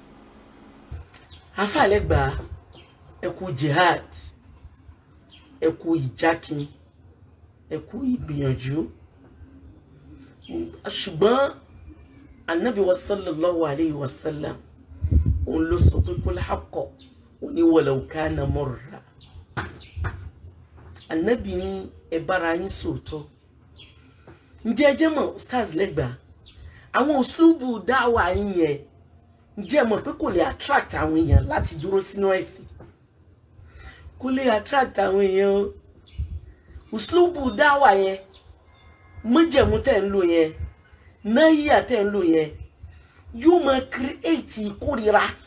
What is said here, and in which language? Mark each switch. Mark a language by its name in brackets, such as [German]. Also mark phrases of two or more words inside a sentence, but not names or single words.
[Yoruba] àáfàá Lẹ́gbàá ẹ kú jihad ẹ kú ìjákin ẹ kú ìgbìyànjú ṣùgbọ́n anabi wa [Arabic] صلى الله عليه وسلم [Yoruba] òun ló sọ pé [Arabic] قل الحق [Yoruba] òun ni [Arabic] ولو كان مرا [Yoruba] anabi ní ẹ bára yín sòótọ́ ǹjẹ́ ẹ jẹ́ mọ̀ Ustaz Lẹ́gbàá àwọn òṣùlùbù dáwà yín yẹn ǹjẹ́ ẹ mọ̀ pé kò lè attract àwọn èèyàn láti dúró sínú ẹ̀sìn kò lè attract àwọn èèyàn òṣùlùbù dáwà yẹn májẹ̀mú tẹ́ ń lò yẹn náyà tẹ́ ń lò yẹn yóò máa create ìkórira